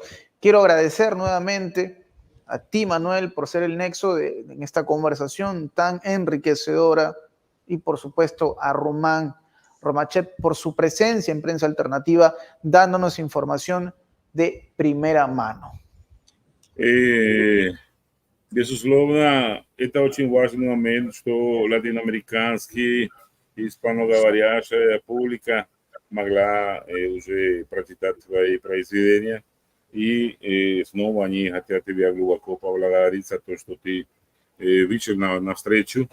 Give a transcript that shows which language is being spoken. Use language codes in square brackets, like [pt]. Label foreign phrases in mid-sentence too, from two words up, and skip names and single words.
[es] Quiero agradecer nuevamente a ti, Manuel, por ser el nexo en esta conversación tan enriquecedora y por supuesto a Román Romachet por su presencia en Prensa Alternativa, dándonos información de primera mano. [ru] Безусловно, это очень важный момент, что латиноамериканский и испаноговорящая публика могла уже прочитать твои произведения. И снова они хотят тебя глубоко поблагодарить за то, что ты вышел навстречу.